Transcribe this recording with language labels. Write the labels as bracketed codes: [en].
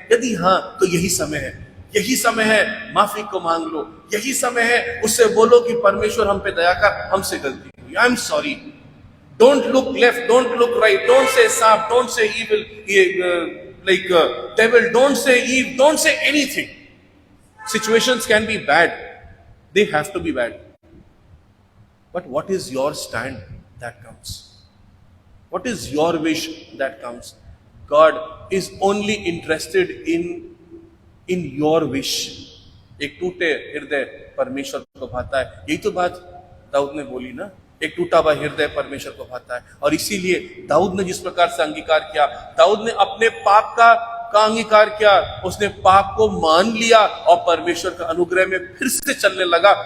[hi] यदि हाँ तो यही समय है, यही समय है, माफी को मांग लो। यही समय है उससे बोलो कि परमेश्वर हम पे दया कर, हमसे गलती हुई, [en] I am sorry. Don't look left, don't look right, don't say सांप, don't say evil, like devil, don't say Eve, don't say anything. Situations can be bad, they have to be bad, but what is your stand that counts? What is your wish that counts? God is only interested in your wish. [hi] एक टूटे हृदय परमेश्वर को भाता है, यही तो बात दाऊद ने बोली ना, एक टूटा हुआ हृदय परमेश्वर को भाता है। और इसीलिए दाऊद ने जिस प्रकार से अंगीकार किया, दाऊद ने अपने पाप का अंगीकार किया, उसने पाप को मान लिया और परमेश्वर का अनुग्रह में फिर से चलने लगा।